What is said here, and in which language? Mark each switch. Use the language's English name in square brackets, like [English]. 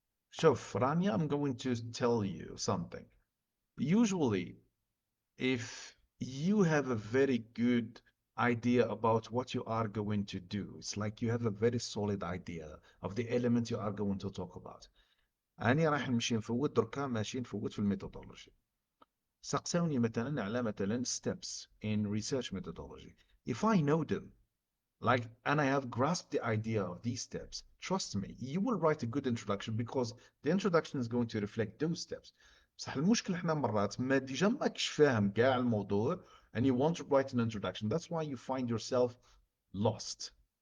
[English] So, Rania, I'm going to tell you something. Usually, if you have a very good idea about what you are going to do, it's like you have a very solid idea of the element you are going to talk about. [Arabic] أنا راح نمشي نفوت دركا ماشي نفوت في الميثودولوجي. سقسوني مثلا على مثلا [English] steps in research methodology. If I know them, like, and I have grasped the idea of these steps, trust me, you will write a good introduction because the introduction is going to reflect those steps. [Arabic] بصح المشكلة احنا مرات ما ديجا ماكش فاهم كاع الموضوع [English] and you want to write an introduction. [Arabic] That's why you find yourself lost.